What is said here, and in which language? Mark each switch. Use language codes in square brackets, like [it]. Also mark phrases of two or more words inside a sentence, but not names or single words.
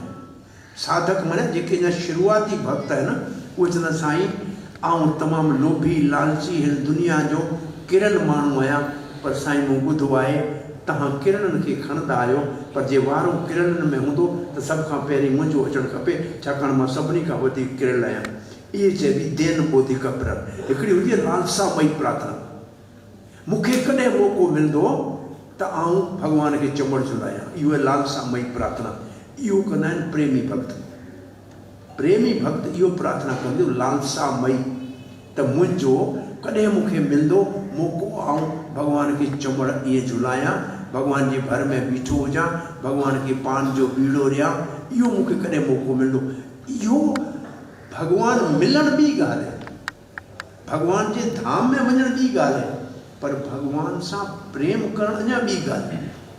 [sd] साधक माने जेके अञा शुरूआती भक्त आहिनि, उहे चवंदा साईं आउं तमामु लोभी लालची हिन दुनिया जो किरन माण्हू आहियां, पर साईं मूं ॿुधो आहे तव्हां किरणनि खे खणंदा आहियो, पर जे वारो किरणनि में हूंदो त सभ खां पहिरीं मुंहिंजो अचणु खपे, छाकाणि मां सभिनी खां वधीक किरल आहियां। इहे चइबी देन बोधिका प्रार्थना। हिकिड़ी हुजे लालसामयी प्रार्थना, मूंखे कॾहिं मौक़ो मिलंदो त आऊं भॻवान खे चमड़ झुलायां, इहो आहे लालसामयी प्रार्थना। इहो कंदा आहिनि प्रेमी भक्त। प्रेमी भक्त इहो प्रार्थना कंदो लालसामयी, त मुंहिंजो कॾहिं मूंखे मिलंदो मौक़ो, आऊं भॻवान खे चमड़ ईअं झुलायां, भॻवान जे घर में बीठो हुजां, भॻवान खे पान जो बीड़ो ॾियां, इहो मूंखे कॾहिं मौक़ो मिलंदो। इहो भॻवानु मिलणु ॿी ॻाल्हि आहे, भॻवान जे धाम में वञणु ॿी ॻाल्हि आहे, पर भॻवान सां प्रेम करणु अञा ॿी ॻाल्हि आहे।